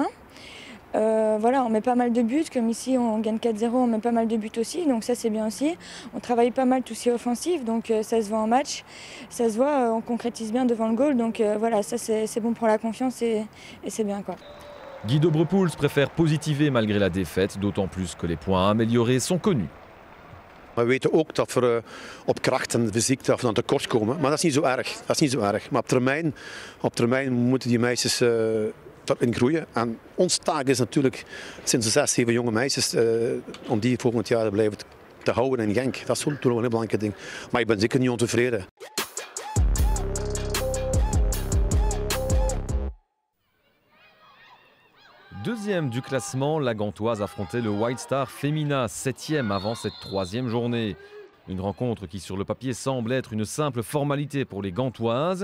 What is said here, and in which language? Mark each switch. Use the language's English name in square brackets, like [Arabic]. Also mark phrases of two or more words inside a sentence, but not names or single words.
[French] Voilà, on met pas mal de buts, comme ici on gagne 4-0, on met pas mal de buts aussi, donc ça c'est bien aussi. On travaille pas mal tout ce qui est offensif, donc ça se voit en match, ça se voit, on concrétise bien devant le goal, donc voilà, ça c'est bon pour la confiance et c'est bien quoi. Guido Brepoels préfère positiver malgré la défaite, d'autant plus que les points améliorés sont connus. [Dutch] We weten ook dat we op kracht en fysiek dan tekort komen, maar dat is niet zo erg. Dat is niet zo erg. Maar op termijn moeten die meisjes in groeien. En ons taak is natuurlijk sinds de 6, 7 jonge meisjes om die volgend jaar blijven te houden in Genk. Dat is natuurlijk een heel belangrijk ding. Maar ik ben zeker niet ontevreden. [French] Deuxième du classement, la Gantoise affrontait le White Star Femina, 7e avant cette 3e journée. Une rencontre qui sur le papier semble être une simple formalité pour les Gantoises.